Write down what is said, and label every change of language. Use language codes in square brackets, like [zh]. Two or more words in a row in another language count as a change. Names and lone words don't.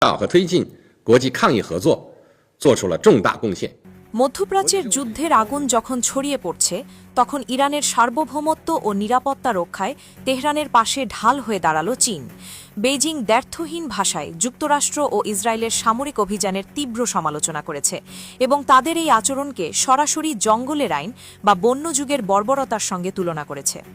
[zh] 和推进国际抗疫合作做出了重大贡献。 [bn] মধ্যপ্রাচ্যের যুদ্ধের আগুন যখন ছড়িয়ে পড়ছে তখন ইরানের সার্বভৌমত্ব ও নিরাপত্তা রক্ষায় তেহরানের পাশে ঢাল হয়ে দাঁড়ালো চীন। বেইজিং দ্ব্যর্থহীন ভাষায় যুক্তরাষ্ট্র ও ইসরায়েলের সামরিক অভিযানের তীব্র সমালোচনা করেছে এবং তাদের এই আচরণকে সরাসরি জঙ্গলের আইন বা বন্য যুগের বর্বরতার সঙ্গে তুলনা করেছে।